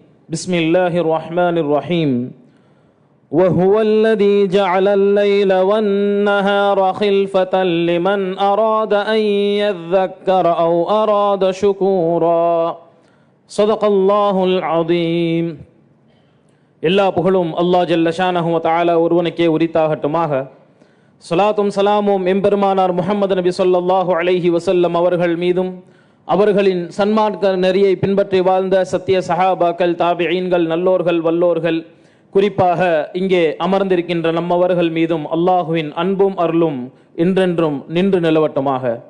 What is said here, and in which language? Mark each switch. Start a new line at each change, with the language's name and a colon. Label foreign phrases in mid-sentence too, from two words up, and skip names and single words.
Arabic: بسم الله الرحمن الرحيم. وهو الذي جعل الليل والنهار خلفة لمن أراد أن يذكر أو أراد شكورا صدق الله العظيم.
Tamil: எல்லா புகழும்
Arabic: الله جل شانه و تعالى
Tamil: ஒருவனுக்கே உரித்தாகட்டுமாக. ஸலாத்தும் ஸலாமும் எம்பெருமானார் முஹம்மது நபி
Arabic: صلى الله عليه وسلم
Tamil: அவர்கள் மீதும் அவர்களின் சன்மார்க்க நெறியை பின்பற்றி வாழ்ந்த சத்திய சஹாபாக்கள், தாபிஈன்கள், நல்லோர்கள், வல்லோர்கள், குறிப்பாக இங்கே அமர்ந்திருக்கின்ற நம்மவர்கள் மீதும் அல்லாஹுவின் அன்பும் அருளும் என்றென்றும் நின்று நிலவட்டுமாக.